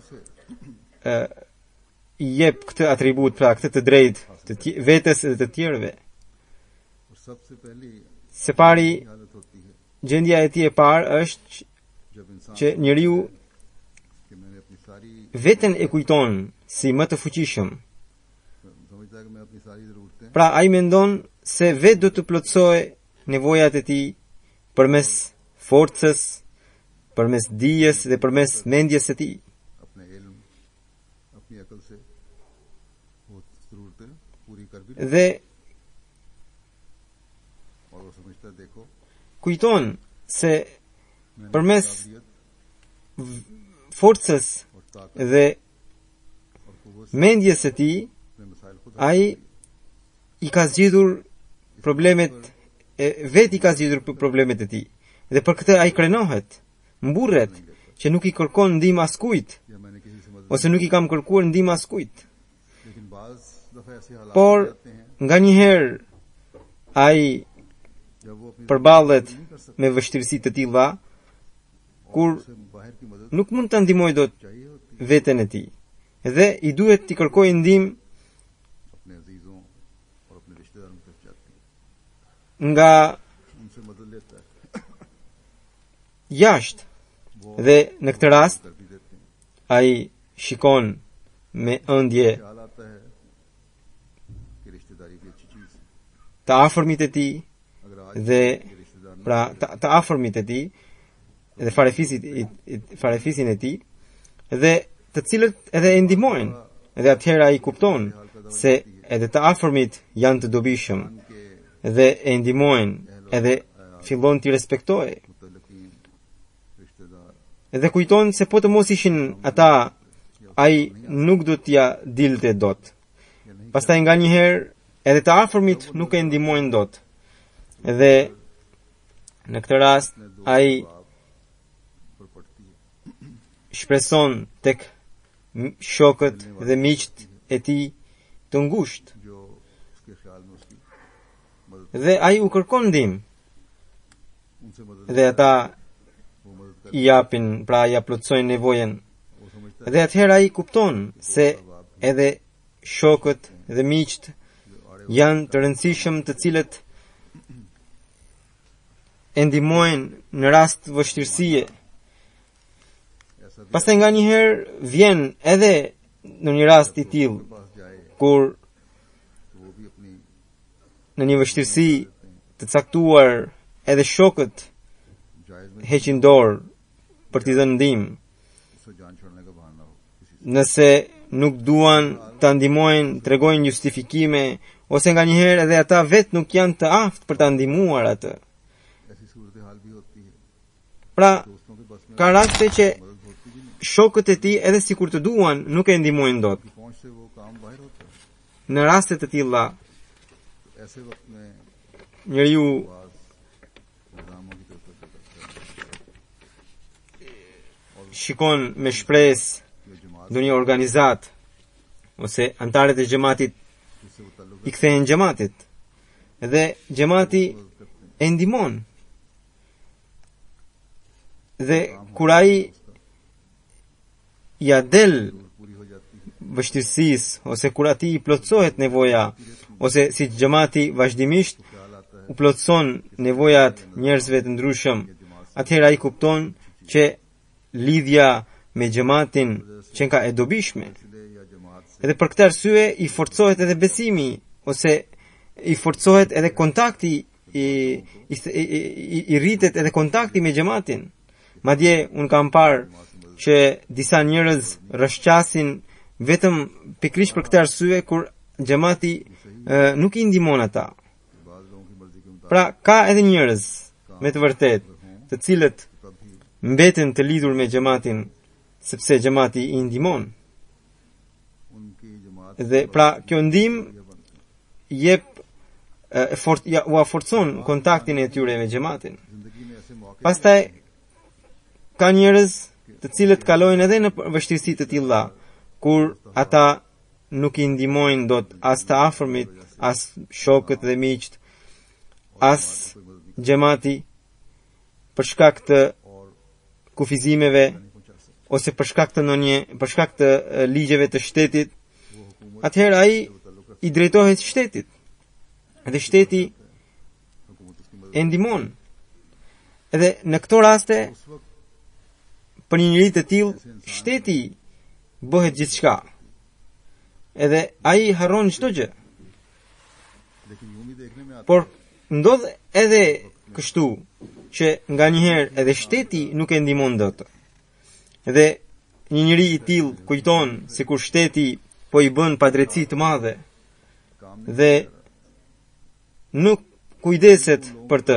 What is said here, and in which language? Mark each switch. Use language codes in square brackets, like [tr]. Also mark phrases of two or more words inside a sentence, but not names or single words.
[sq] i jep këtë atribut, pra këtë të drejtë të vetes dhe të tjerëve, se pari gjendja e tij e parë është që njeriu veten e kujton si më të fuqishëm. Pra ai mendon se vetë do të plotësojë nevojat e tij përmes forcës, përmes dijes dhe përmes mendjes së tij. [ur] اپنے علم اپنی عقل سے وہ ضرورتیں پوری کر بھی [sq] Dhe [ur] اور وہ سمجھتا ہے دیکھو [sq] kujton se [ur] मैंने [sq] përmes [ur] काबिलियत [sq] forcës [ur] اور طاقت [sq] dhe [ur] اور قوت سے [sq] mendjes së tij [ur] اپنے مسائل خود [sq] ai i ka zgjidhur problemet vetë, i ka zgjidhur problemet e tij. Dhe për këtë ai krenohet, mburret që nuk i kërkon ndihmë askujt, [ur] یا میں نے کسی سے مدد [sq] ose nuk i kam kërkuar ndihmë askujt. [ur] لیکن بعض دفعہ ایسے حالات [sq] Por [ur] ہو جاتے ہیں [sq] nganjëherë ai [ur] جب وہ اپنی [sq] përballet me vështirësi të tilla kur [ur] سے باہر کی مدد [sq] nuk mund ta ndihmojë dot [ur] چاہیے ہوتی [sq] veten e tij dhe i duhet t'i kërkojë ndihmë [ur] اپنے عزیزوں اور اپنے رشتہ داروں کی طرف جاتی ہے [sq] nga [ur] ان سے مدد لیتا ہے [sq] jashtë. Dhe në këtë rast [ur] کر بھی دیتے ہیں [sq] ai shikon me ëndje [ur] خیال آتا ہے کہ رشتہ داری بھی اچھی چیز ہے [sq] të afërmit e tij [ur] اگر آج [sq] dhe [ur] یہ رشتہ دار نہ [sq] pra të afërmit e tij dhe farefisin e tij dhe të cilët edhe e ndihmojnë, dhe atëherë ai kupton se edhe të afërmit janë të dobishëm [ur] के [sq] dhe e ndihmojnë edhe fillon t'i respektojë. [ur] متعلقین رشتہ دار [sq] Dhe kujton se po të mos ishin ata, ai nuk do t'ja dilte dot. Pastaj nganjëherë edhe të afërmit nuk e ndihmojnë dot. Dhe në këtë rast ai [ur] پر پڑتی ہے [sq] shpreson tek shokët dhe miqt e tij të ngushtë [ur] جو اس کے خیال میں اس کی مدد [sq] dhe ai u kërkon ndihmë [ur] ان سے مدد [sq] dhe ata [ur] وہ مدد کر [sq] i japin, pra ja plotësojnë nevojën. [ur] وہ سمجھتا [sq] Dhe atëherë ai kupton se edhe shokët dhe miqt janë të rëndësishëm, të cilët e ndihmojnë në rast vështirësie. [ur] ایسا بھی [sq] Pastaj nganjëherë vjen edhe në një rast i tillë [ur] پاس جائے [sq] kur [ur] تو وہ بھی اپنی [sq] në një vështirësi të caktuar edhe shokët [ur] جائز میں [sq] heqin dorë për t'i dhënë ndihmë. [ur] اس سے جان چھوڑنے کا بہانہ ہو کسی [sq] Nëse nuk duan ta ndihmojnë, tregojnë justifikime, ose nganjëherë edhe ata vetë nuk janë të aftë për ta ndihmuar atë. [ur] سے ایسی صورت حال بھی ہوتی ہے [sq] Pra, [ur] دوستوں کے بس میں [sq] ka raste që [ur] مدد ہوتی بھی نہیں [sq] shokët e tij edhe sikur të duan nuk e ndihmojnë dot. [ur] پہنچ سے وہ کام باہر ہوتا ہے [sq] Në raste të tilla, [ur] تو ایسے وقت میں [sq] njeriu [ur] بعض الزاموں کی طرف کرتا ہے [sq] shikon me shpresë [ur] جو جماعت [sq] ndonjë organizat ose antarët e xhamatit [ur] جس سے وہ تعلق [sq] i kthehen xhamatit dhe xhamati [ur] مدد کرتے ہیں [sq] e ndihmon. Dhe kur ai ja del [ur] پوری ہو جاتی ہے [sq] vështirësisë ose kur atij i plotësohet nevoja ose si xhamati vazhdimisht [ur] خیال آتا ہے [sq] u plotëson nevojat njerëzve të ndryshëm, atëherë ai kupton që lidhja me xhamatin që ka e dobishme. [ur] اس لیے یا جماعت سے [sq] Edhe për këtë arsye i forcohet edhe besimi ose i forcohet edhe kontakti i rritet edhe kontakti me xhamatin. Madje un kam parë që disa njerëz rrëshqasin vetëm pikërisht për këtë arsye kur xhamati nuk i ndihmon ata. [ur] بعض لوگوں کی مرضی کے مطابق [sq] Pra ka edhe njerëz me të vërtet të cilët [ur] तभी [sq] mbeten të lidhur me xhamatin sepse xhamati i ndihmon. [ur] ان کی جماعت [sq] Dhe pra kjo ndihmë jep u forcon kontaktin e tyre me xhamatin. [ur] زندگی میں ایسے موقعے [sq] Pastaj ka njerëz të cilët kalojnë edhe në vështirësi të tilla kur ata nuk i ndihmojnë dot as të afërmit, as shokët dhe miqt, as xhamati për shkak të [ur] और [sq] kufizimeve [ur] نہیں پہنچا سکتے [sq] ose për shkak të ligjeve të shtetit. Atëherë ai i drejtohet shtetit. Dhe shteti [ur] حکومت اس کی مدد [sq] e ndihmon. Edhe në këto raste [ur] اس وقت [sq] për një njeri të tillë shteti bëhet gjithçka. Edhe ai harron çdo gjë. [ur] لیکن یوں بھی دیکھنے میں آتا [sq] Por ndodh edhe kështu që nga njëherë edhe shteti nuk e ndihmon dot. Dhe një njeri i tillë kujton se kur shteti po i bën padrejti të madhe dhe nuk kujdeset për të.